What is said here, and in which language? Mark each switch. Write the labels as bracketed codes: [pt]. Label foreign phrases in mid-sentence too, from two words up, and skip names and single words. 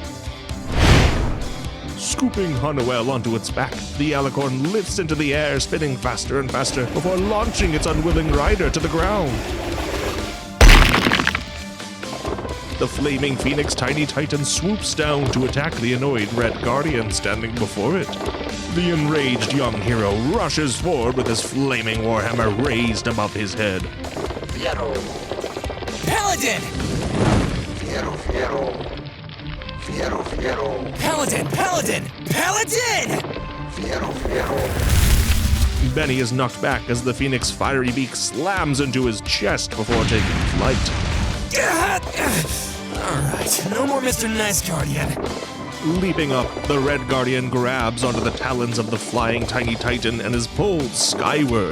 [en] Scooping Ha-Nuel onto its back, the alicorn lifts into the air, spinning faster and faster before launching its unwilling rider to the ground. The flaming phoenix tiny titan swoops down to attack the annoyed red guardian standing before it. The enraged young hero rushes forward with his flaming warhammer raised above his head. Fiero. Paladin! Fiero, fiero. Fiero, fiero. Paladin! Paladin! Paladin! Fiero, fiero. Benny is knocked back as the phoenix fiery beak slams into his chest before taking flight. Alright, no more Mr. Nice Guardian. Leaping up, the red guardian grabs onto the talons of the flying tiny titan and is pulled skyward.